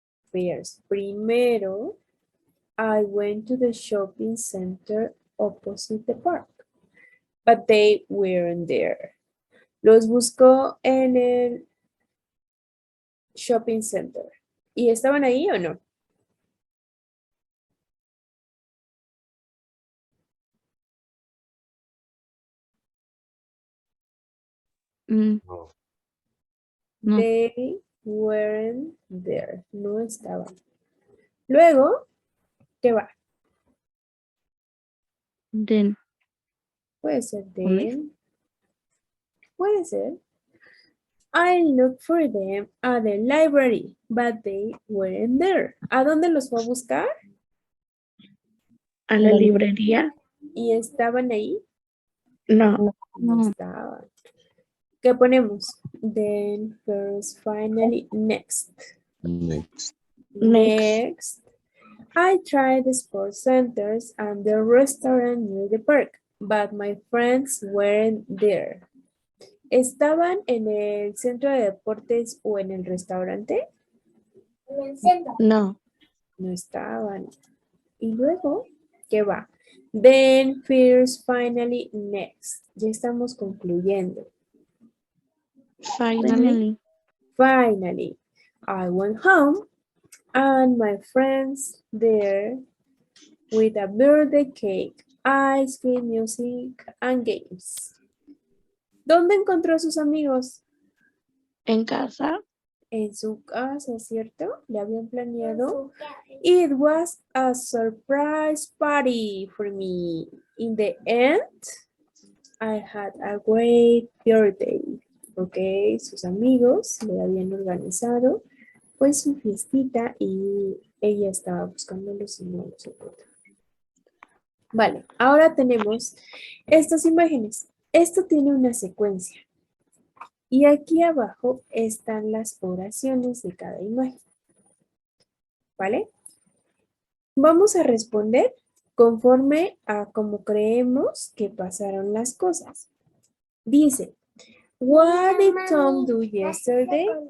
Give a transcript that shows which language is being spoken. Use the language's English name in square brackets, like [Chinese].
[English] First, primero, I went to the shopping center opposite the park, but they weren't there. [Spanish] Los buscó en el shopping center. ¿Y estaban ahí o no? Mm, No. no. [English] They weren't there. [Spanish] No estaban. Luego, ¿qué va? [English] Then. [Spanish] Puede ser ¿Dónde? then. Puede ser. [English] I looked for them at the library, but they weren't there. [Spanish] ¿A dónde los fue a buscar? ¿A la librería? ¿Y estaban ahí? No. No No. estaban. ¿Qué ponemos? [English] Then, first, finally, next. Next. Next. I tried the sports centers and the restaurant near the park, but my friends weren't there. [Spanish] ¿Estaban en el centro de deportes o en el restaurante? No. No estaban. Y luego, ¿qué va? [English] Then, first, finally, next. [Spanish] Ya estamos concluyendo. [English] Finally. Finally, I went home and my friends there with a birthday cake, ice cream, music, and games. [Spanish] ¿Dónde encontró a sus amigos? En casa. En su casa, ¿cierto? Le habían planeado. [English] It was a surprise party for me. In the end, I had a great birthday. [Spanish] Ok, sus amigos le habían organizado pues su fiestita y ella estaba buscándolos y no los encontró. Vale, ahora tenemos estas imágenes. Esto tiene una secuencia. Y aquí abajo están las oraciones de cada imagen. ¿Vale? Vamos a responder conforme a cómo creemos que pasaron las cosas. [English] Dice, what did Tom do yesterday?